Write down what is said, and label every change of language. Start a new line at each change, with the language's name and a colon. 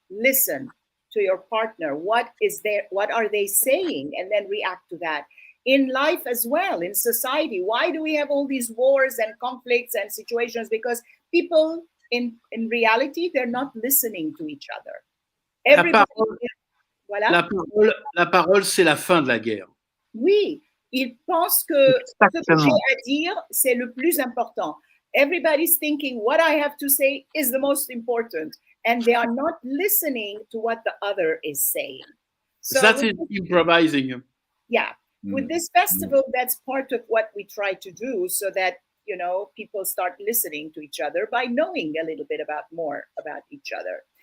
English: Listen to your partner. What are they saying? And then react to that. In life as well, in society, why do we have all these wars and conflicts and situations? Because people in reality, they're not listening to each other. Everybody, voilà.
French: La parole, c'est la fin de la guerre. Oui, ils pensent que ce que j'ai à dire, c'est le plus important.
English: Everybody's thinking what I have to say is the most important, and they are not listening to what the other is saying. So that's improvising. Yeah. With this festival, that's part of what we try to do, so that, you know, people start listening to each other by knowing a little bit more about each other.